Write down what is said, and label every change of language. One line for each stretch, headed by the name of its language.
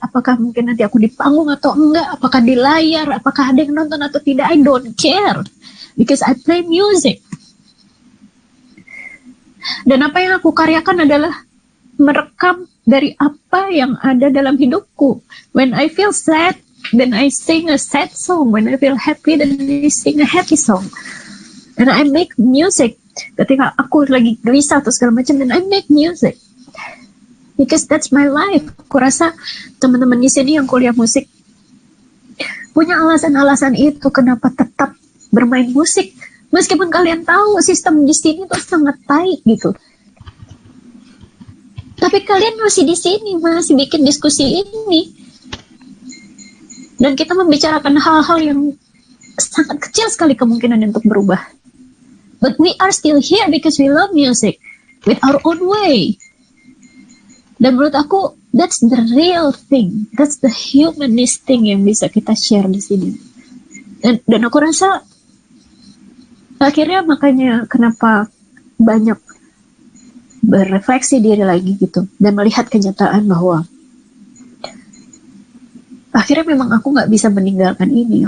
Indonesian: Apakah mungkin nanti aku di panggung atau enggak, apakah di layar, apakah ada yang nonton atau tidak,
English: I don't care, because I play music.
Indonesian: Dan apa yang aku karyakan adalah merekam dari apa yang ada dalam hidupku.
English: When I feel sad, then I sing a sad song. When I feel happy, then I sing a happy song. And I make music.
Indonesian: Ketika aku lagi gelisah atau segala macam,
English: then I make music. because that's my life.
Indonesian: Aku rasa teman-teman di sini yang kuliah musik punya alasan-alasan itu kenapa tetap bermain musik, meskipun kalian tahu sistem di sini tuh sangat tai gitu. Tapi kalian masih di sini, masih bikin diskusi ini, dan kita membicarakan hal-hal yang sangat kecil sekali kemungkinan untuk berubah.
English: But we are still here because we love music with our own way.
Indonesian: Dan menurut aku,
English: that's the real thing. That's the humanist thing
Indonesian: yang bisa kita share di sini. Dan aku rasa akhirnya makanya kenapa banyak berefleksi diri lagi gitu dan melihat kenyataan bahwa akhirnya memang aku nggak bisa meninggalkan ini.